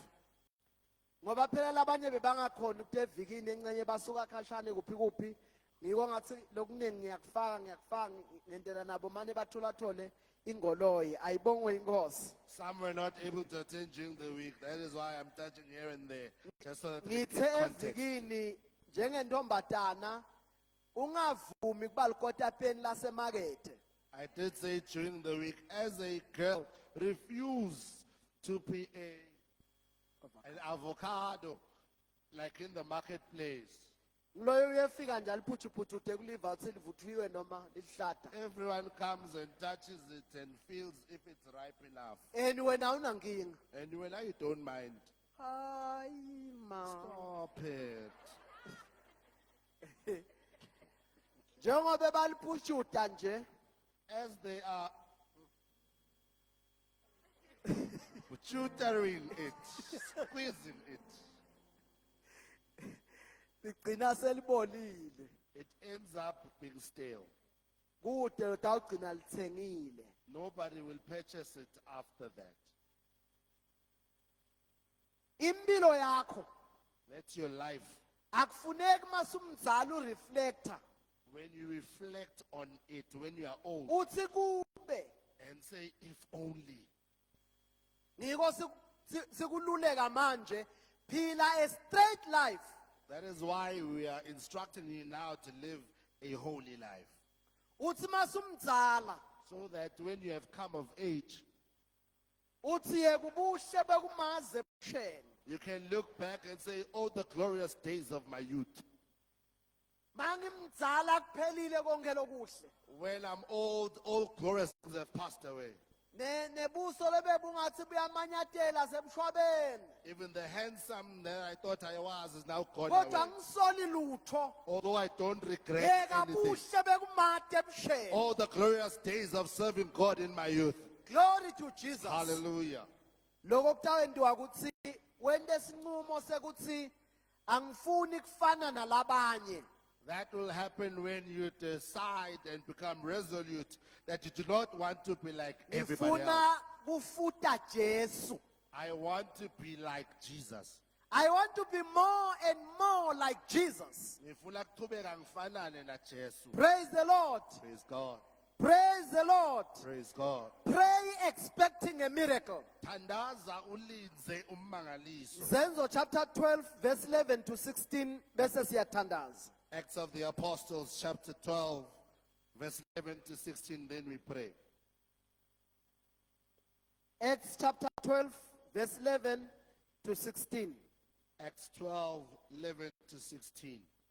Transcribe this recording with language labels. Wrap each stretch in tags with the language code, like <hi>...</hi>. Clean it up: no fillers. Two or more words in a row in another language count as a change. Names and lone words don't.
<ss>ngoba phela labanye bebangakhona ukuthi evikini encenye basuka khashane kuphi kuphi ngiko ngathi lokuningi ngiyakufaka ngendlela nabo mane batholathole ingoloyi ayibongwe inkosi</ss> <en>Some were not able to attend during the week. That is why I'm touching here and there. Just so that they</en> <ss>ngithe</ss> <en>get context.</en> <ss>evikini njengentombatana ungavumi kuba likotapeni lasemakethe</ss> <en>I did say during the week, as a girl, refuse to be an avocado like in the marketplace.</en> <ss>loyo uyefika nje aliphuthuphuthu kuliva ukuthi livuthiwe noma lihlada</ss> <en>Everyone comes and touches it and feels if it's ripe enough.</en> <ss>and wena unankinga</ss> <en>And when I don't mind,</en> <ss>hayi ma</ss> <en>stop it.</en> <ss>njengoba baliphuthuta nje</ss> <en>As they are tutoring it, squeezing it,</en> <ss>ligcina selibolile</ss> <en>it ends up being stale.</en> <ss>kude utawugcina lithengile</ss> <en>Nobody will purchase it after that.</en> <ss>impilo yakho</ss> <en>That's your life.</en> <ss>akufuneki masumzala ureflector</ss> <en>When you reflect on it, when you are old,</en> <ss>uthi kube</ss> <en>and say, if only.</en> <ss>ngiko sikululeka manje phila</ss> <en>a straight life That is why we are instructing you now to live a holy life.</en> <ss>uthi masumzala</ss> <en>So that when you have come of age,</en> <ss>uthi yeke ubuhle bekumaze bushele</ss> <en>you can look back and say, oh, the glorious days of my youth.</en> <ss>mangimzala kuphelile konke lokuhle</ss> <en>When I'm old, all glorious things have passed away.</en> <ss>nebuso lebebungathi buyamanyatela semshwabeni</ss> <en>Even the handsome that I thought I was is now gone</en> <ss>kodwa</ss> <en>away.</en> <ss>angisoli lutho</ss> <en>Although I don't regret</en> <ss>yeka</ss> <en>anything.</en> <ss>buhle bekumade bushele</ss> <en>All the glorious days of serving God in my youth. glory to jesus Hallelujah.</en> <ss>lokho kutawendiwa ukuthi wente isinqumo sekuthi angifuni kufana nalabanye</ss> <en>That will happen when you decide and become resolute that you do not want to be like everybody else.</en> <ss>ngifuna kufuta Jesu</ss> <en>I want to be like Jesus. I want to be more and more like Jesus</en> <ss>Ngifuna ukuqhubeka ngifanane na Jesu.</ss> <en>praise the Lord Praise God. Praise the Lord. Praise God. Pray expecting a miracle.</en> <ss>Tandaza ulinze ummangaliso.</ss> <en>Zenzo chapter 12 verse 11 to 16 verses siyatandaza. Acts of the Apostles, chapter 12, verse 11 to 16. Then we pray. Acts chapter 12 verse 11 to 16. Acts 12, 11 to 16.</en>